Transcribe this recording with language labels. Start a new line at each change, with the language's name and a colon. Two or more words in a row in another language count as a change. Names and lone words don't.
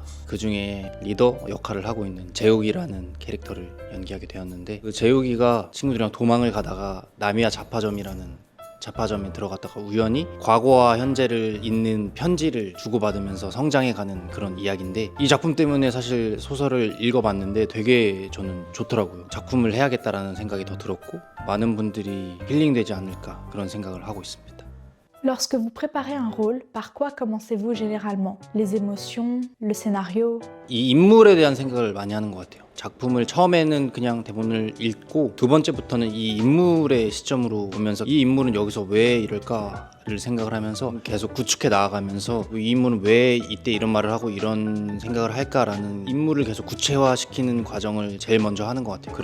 Korean: 그 중에 리더 역할을 하고 있는 재욱이라는 캐릭터를 연기하게 되었는데 그 재욱이가 친구들이랑 도망을 가다가 나미야 자파점이라는 자파점에 들어갔다가 우연히 과거와 현재를 잇는 편지를 주고받으면서 성장해가는 그런 이야기인데 이 작품 때문에 사실 소설을 읽어봤는데 되게 저는 좋더라고요. 작품을 해야겠다라는 생각이 더 들었고 많은 분들이 힐링되지 않을까 그런 생각을 하고 있습니다.
French: Lorsque vous préparez un rôle, par quoi commencez-vous généralement? Les émotions, le scénario?
Korean: 이 인물에 대한 생각을 많이 하는 것 같아요. 작품을 처음에는 그냥 대본을 읽고 두 번째부터는 이 인물의 시점으로 보면서 이 인물은 여기서 왜 이럴까를 생각을 하면서 계속 구축해 나아가면서 이 인물은 왜 이때 이런 말을 하고 이런 생각을 할까라는 인물을 계속 구체화시키는 과정을 제일 먼저 하는 것 같아요.